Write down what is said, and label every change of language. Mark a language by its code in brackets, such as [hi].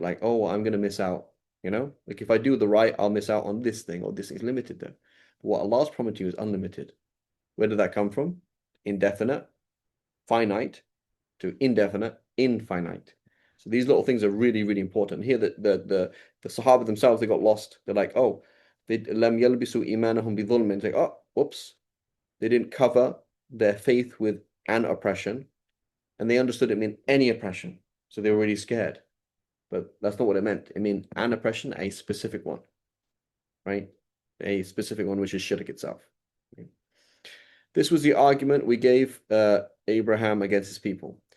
[en] Like, oh, I'm going to miss out. You know, like if I do the right, I'll miss out on this thing, or this is limited there. But what Allah's promised you is unlimited. Where did that come from? Indefinite, finite to indefinite, infinite. So these little things are really, really important. Here, the Sahaba themselves, they got lost. They're like, oh, [ar] لم يلبسوا إيمانهم بظلم. [en] It's like, oh, whoops, they didn't cover their faith with an oppression, and they understood it meant any oppression. So they were really scared. But that's not what it meant. It meant an oppression, a specific one, right? A specific one, which is shirk itself. This was the argument we gave Abraham against his people.